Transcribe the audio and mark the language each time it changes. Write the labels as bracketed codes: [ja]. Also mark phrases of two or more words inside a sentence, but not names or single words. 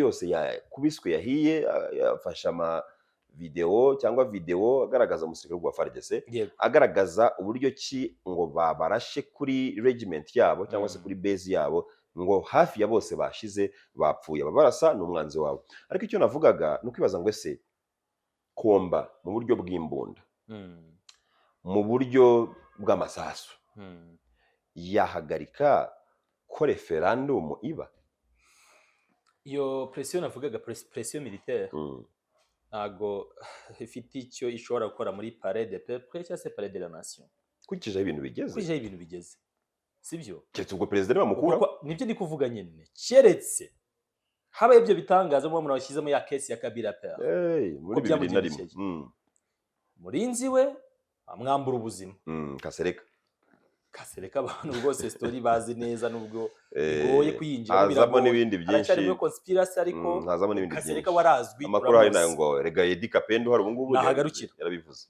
[rw] yose yakubiswe yahiye yafasha ama video agaragaza umusirikare wa FARDC agaragaza uburyo ki ngo babarashe kuri regiment yabo cyangwa se kuri base yabo ngo hafi ya bose bashize bapfuye babarasa n'umwanzi wabo ariko icyo navugaga no kwibaza ngo ese komba mu buryo bw'imbunda mu buryo bw'amasasu yahagarika ko referendum iba iyo pression navugaga [fr] pression militaire [rw] ntago ifite icyo ishobora gukora muri [fr] palais de peuple [rw] cyangwa se [fr] palais de la nation [rw] kukijeho ibintu bigeze sibyo keretse ubwo president bamukura nibyo ndi kuvuga nyine keretse habaye ibyo bitangaza mu bashyizemo ya case ya Kabila père muri 2001 murinzi we amwambura ubuzima Kasereka abantu rwose story bazi neza nubwo bigoye kuyinjira azamo n'ibindi byinshi aracyari muri conspiracy ariko azamo n'ibindi byinshi Kasereka warazwi amakuru hari nayo ngo rega Eddy Kapendo hari ubungubu yarabivuze